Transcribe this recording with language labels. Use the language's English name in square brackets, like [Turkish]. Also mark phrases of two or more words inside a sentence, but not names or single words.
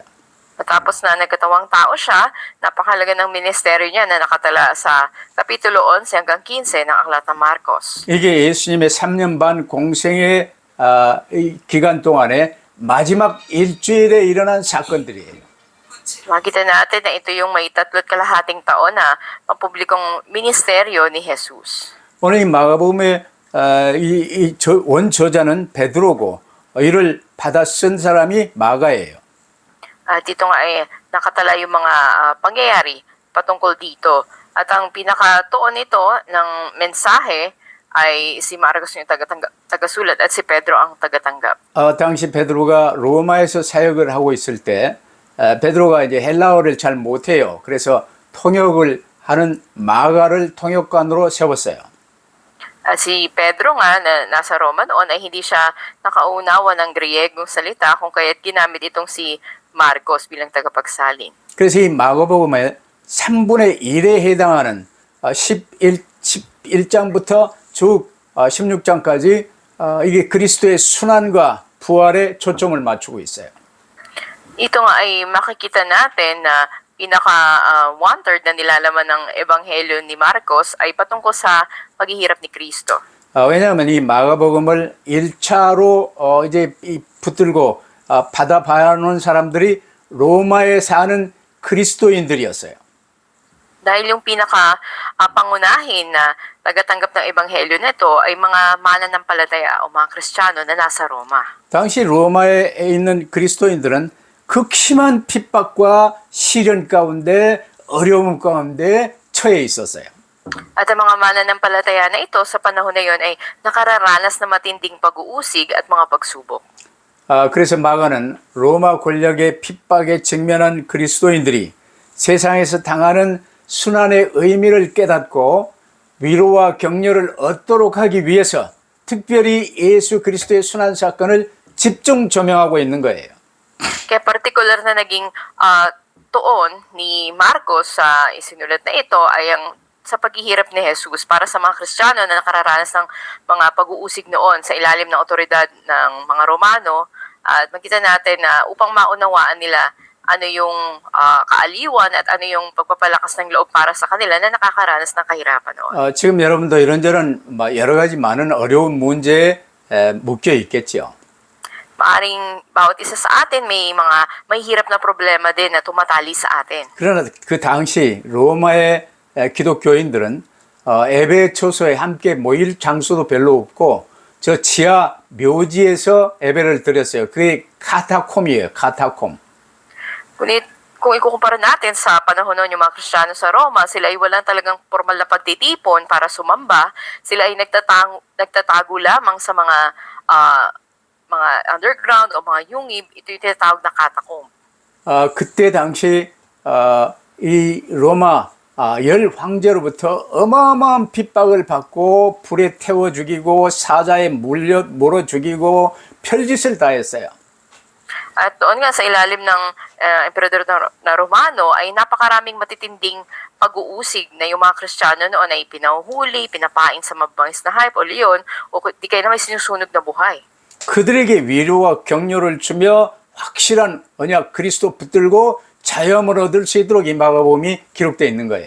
[Filipino] Matapos na nagkatawang tao siya, napakalaga ng ministeryo niya na nakatala sa Kapitulo 11 hanggang 15 ng Aklat ng Marcos. [Korean] 이게 예수님의 3년 반 공생의 이 기간 동안에 마지막 일주일에 일어난 사건들이에요. [Filipino] Makita natin na ito yung may 3.5 taon na pampublikong ministeryo ni Jesus. [Korean] 오늘 이 마가복음의 원저자는 베드로고 이를 받아 쓴 사람이 마가예요. [Filipino] At ito nga ay nakatala yung mga pangyayari patungkol dito. At ang pinakatuon nito ng mensahe ay si Marcos yung tagasulat at si Pedro ang tagatanggap. [Korean] 당시 베드로가 로마에서 사역을 하고 있을 때 베드로가 이제 헬라어를 잘 못해요. 그래서 통역을 하는 마가를 통역관으로 세웠어요. [Filipino] At si Pedro nga na nasa Roma noon ay hindi siya nakaunawa ng Griegong salita kung kaya't ginamit itong si Marcos bilang tagapagsalin. [Korean] 그래서 이 마가복음에 3분의 1에 해당하는 11장부터 쭉 16장까지 이게 그리스도의 순환과 부활에 초점을 맞추고 있어요. [Filipino] Ito nga ay makikita natin na pinaka-one-third na nilalaman ng Ebanghelyo ni Marcos ay patungkol sa paghihirap ni Kristo. [Korean] 왜냐하면 이 마가복음을 1차로 이제 붙들고 받아봐야 하는 사람들이 로마에 사는 그리스도인들이었어요. [Filipino] Dahil yung pinaka-pangunahin na tagatanggap ng Ebanghelyo nito ay mga mananampalataya o mga Kristiyano na nasa Roma. [Korean] 당시 로마에 있는 그리스도인들은 극심한 핍박과 시련 가운데 어려움 가운데 처해 있었어요. [Filipino] At ang mga mananampalataya na ito sa panahon na yon ay nakararanas na matinding pag-uusig at mga pagsubok. [Korean] 그래서 마가는 로마 권력의 핍박에 직면한 그리스도인들이 세상에서 당하는 순환의 의미를 깨닫고 위로와 격려를 얻도록 하기 위해서 특별히 예수 그리스도의 순환 사건을 집중 조명하고 있는 거예요. [Filipino] Kaya partikular na naging tuon ni Marcos sa isinulat na ito ay ang sa paghihirap ni Jesus para sa mga Kristiyano na nakararanas ng mga pag-uusig noon sa ilalim ng otoridad ng mga Romano. At makita natin na upang maunawaan nila ano yung kaaliwan at ano yung pagpapalakas ng loob para sa kanila na nakakaranas ng kahirapan noon. [Korean] 지금 여러분도 이런저런 여러 가지 많은 어려운 문제에 묶여 있겠죠. [Filipino] Maaring bawat isa sa atin may mga mahihirap na problema din na tumatali sa atin. [Korean] 그러나 그 당시 로마의 기독교인들은 예배 초소에 함께 모일 장소도 별로 없고 저 지하 묘지에서 예배를 드렸어요. 그게 카타콤이에요. 카타콤. [Filipino] Ngunit kung ikukumpara natin sa panahon noon yung mga Kristiyano sa Roma, sila ay walang talagang formal na pagtitipon para sumamba. Sila ay nagtatago lamang sa mga underground o mga yungib. Ito yung tinatawag na catacomb. [Korean] 그때 당시 이 로마 열 황제로부터 어마어마한 핍박을 받고 불에 태워 죽이고 사자에 몰아 죽이고 별짓을 다 했어요. [Filipino] At doon nga sa ilalim ng emperador na Romano ay napakaraming matitinding pag-uusig na yung mga Kristiyano noon ay pinahuhuli, pinapain sa mabangis na hayop o leon o di kaya naman sinusunog na buhay. [Korean] 그들에게 위로와 격려를 주며 확실한 언약 그리스도 붙들고 자유함을 얻을 수 있도록 이 마가복음이 기록되어 있는 거예요.